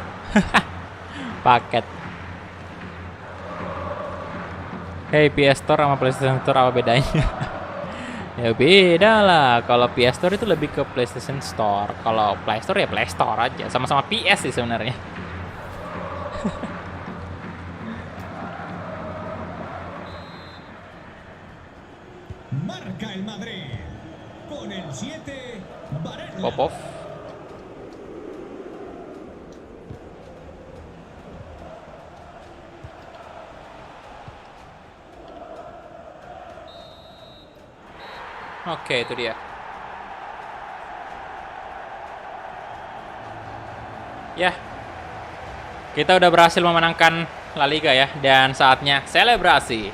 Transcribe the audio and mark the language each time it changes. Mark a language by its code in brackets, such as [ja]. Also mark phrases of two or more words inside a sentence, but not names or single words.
[id] Paket. Hey, PS Store sama PlayStation Store apa bedanya? Ya beda lah. Kalau PS Store itu lebih ke PlayStation Store. Kalau Play Store ya Play Store aja. Sama-sama PS sih sebenarnya. [es] Marca el Madrid. Con el 7, Barella. [id] Popov. Oke, itu dia. Ya, kita udah berhasil memenangkan La Liga ya, dan saatnya selebrasi.